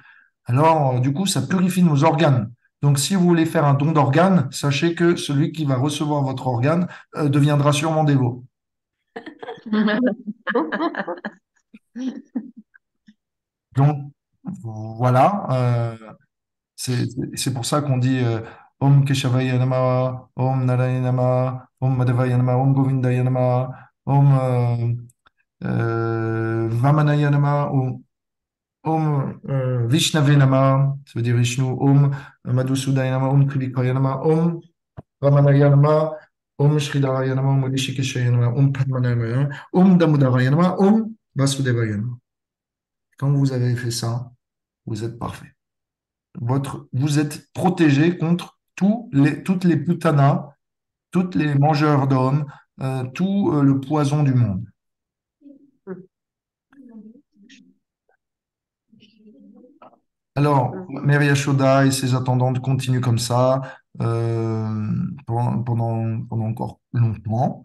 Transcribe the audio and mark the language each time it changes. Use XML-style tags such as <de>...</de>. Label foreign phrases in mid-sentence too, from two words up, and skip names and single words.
<fr>Alors, du coup, ça purifie nos organes. Donc, si vous voulez faire un don d'organe, sachez que celui qui va recevoir votre organe deviendra sûrement dévot. Donc, voilà. C'est pour ça qu'on dit</fr> <sa>ॐ केशवाय नम, ॐ नारायण नम, ॐ माधवाय नम, ॐ गोविन्दाय नम, ॐ वामनाय नम, ॐ विष्णवे नम,</sa> <fr>ça veut dire Vishnu,</fr> <sa>ॐ मधुसुदाय नम, ॐ त्रिविकाय नम, ॐ रमणाय नम, ॐ श्रीदराय नम, ॐ ऋषिकेशाय नम, ॐ पद्मनाय नम, ॐ दामोदराय नम, ॐ वासुदेवाय नम.</sa> <fr>Quand vous avez fait ça, vous êtes parfait. Vous êtes protégé contre toutes les putanas, toutes les mangeurs d'hommes, tout le poison du monde. Alors, Mère Yashoda et ses attendantes continuent comme ça pendant encore longtemps.</fr>